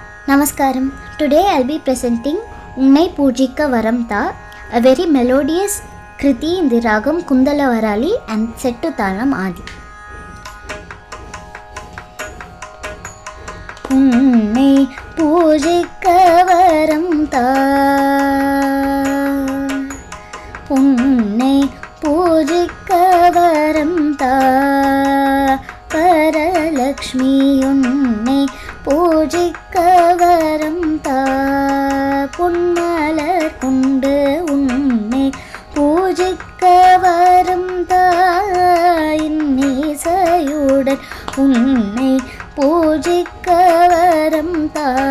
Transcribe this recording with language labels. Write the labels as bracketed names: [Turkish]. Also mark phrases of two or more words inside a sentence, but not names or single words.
[English] Namaskaram. Today I'll be presenting Unnai Poojika Varam Tha, a very melodious kriti in the ragam Kundalavarali and set to Talam Adi. [Tamil] உன்னை பூஜிக்க வரம் தா, உன்னை பூஜிக்க வரம் தா, பரலக்ஷ்மி உன்னை பூஜிக்க வரம் தா, புன்மலர் கொண்டு உன்னை பூஜிக்க வரம் தா, இன்னிசையுடன் உன்னை பூஜிக்க வரம் தா.